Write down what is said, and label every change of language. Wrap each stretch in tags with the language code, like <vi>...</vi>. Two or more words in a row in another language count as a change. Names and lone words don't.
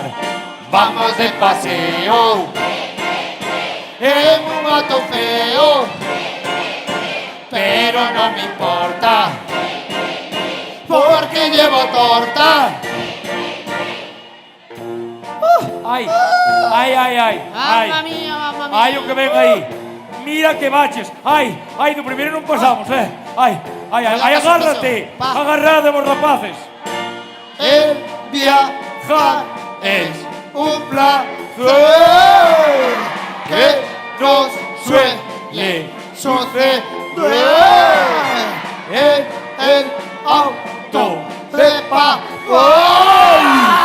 <es>Vamos de paseo en un auto feo, pero no me importa porque llevo torta. Ai. Mamma mía, mamma mía.</es> <gl>Ai, o que ven aí. Mira que baches. Ai, do primeiro non pasamos, Ai, agárrate. Pa. Agarrade vos rapaces.</gl> <es>El Viajar es un placer que nos suele suceder. En el auto de papá.</es>